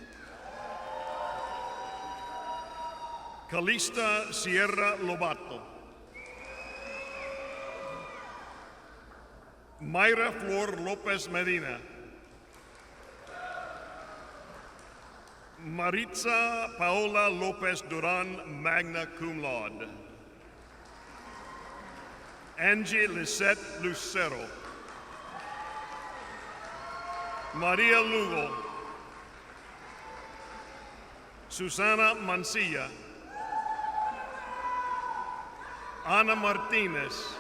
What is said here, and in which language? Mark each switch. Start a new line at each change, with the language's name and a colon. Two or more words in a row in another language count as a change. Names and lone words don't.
Spanish: Calista Sierra Lobato. Mayra Flor Lopez Medina. Maritza Paola Lopez Duran,
Latin: magna cum laude.
Spanish: Angie Lisette Lucero. Maria Lugo. Susana Mancilla. Ana Martinez.